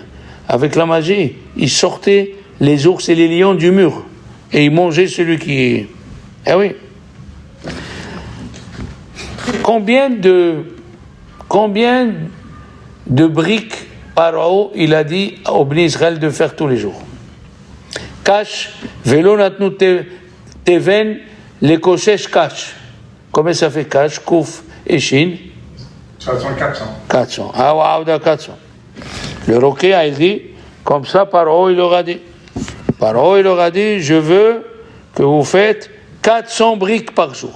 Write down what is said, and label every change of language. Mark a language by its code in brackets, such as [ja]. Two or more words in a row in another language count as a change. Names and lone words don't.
[fr] Avec la magie, il sortait les ours et les lions du mur. Et il mangeait celui qui... Eh oui. Combien de briques Paro il a dit au [he] בני ישראל [fr] de faire tous les jours? [he] Kash, ולא נתנו תבן, [fr] les [he] קושש קש. [fr] Combien ça fait kash, kouf et shin? 400. 400. Ah, waouh, 400. Le roquet a dit, comme ça, Paro il aura dit. Paro il aura dit, je veux que vous faites 400 briques par jour.